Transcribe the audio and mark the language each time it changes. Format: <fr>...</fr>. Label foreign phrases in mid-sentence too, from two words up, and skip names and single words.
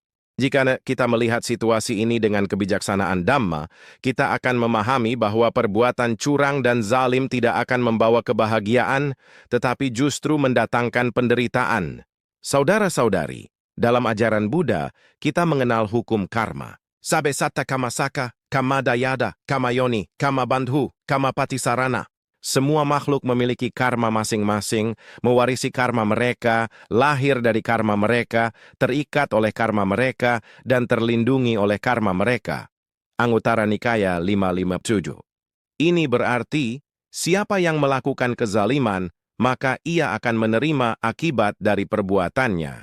<id>Jika kita melihat situasi ini dengan kebijaksanaan Dhamma, kita akan memahami bahwa perbuatan curang dan zalim tidak akan membawa kebahagiaan, tetapi justru mendatangkan penderitaan. Saudara-saudari, dalam ajaran Buddha, kita mengenal hukum karma.</id> <pi>Sabe satta kama saka, kama dayada, kama yoni, kama bandhu, kama patisarana.</pi> <id>Semua makhluk memiliki karma masing-masing, mewarisi karma mereka, lahir dari karma mereka, terikat oleh karma mereka, dan terlindungi oleh karma mereka. Anguttara Nikaya 557. Ini berarti, siapa yang melakukan kezaliman, maka ia akan menerima akibat dari perbuatannya.</id>